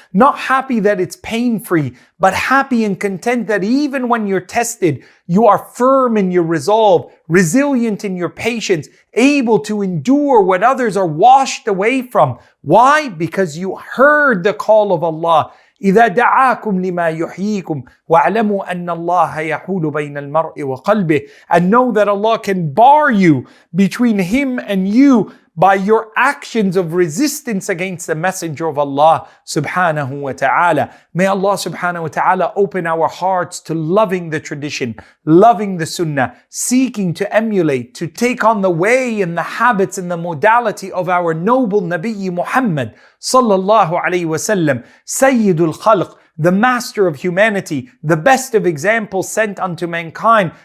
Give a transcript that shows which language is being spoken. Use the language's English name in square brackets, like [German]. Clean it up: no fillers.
[English] Not happy that it's pain-free, but happy and content that even when you're tested, you are firm in your resolve, resilient in your patience, able to endure what others are washed away from. Why? Because you heard the call of Allah. [Arabic] إذا دعاكم لما يحييكم واعلموا أن الله يحول بين المرء وقلبه. [English] And know that Allah can bar you between Him and you by your actions of resistance against the Messenger of Allah subhanahu wa ta'ala. May Allah subhanahu wa ta'ala open our hearts to loving the tradition, loving the sunnah, seeking to emulate, to take on the way and the habits and the modality of our noble Nabi Muhammad sallallahu alayhi wa sallam, Sayyidul Khalq, the master of humanity, the best of examples sent unto mankind.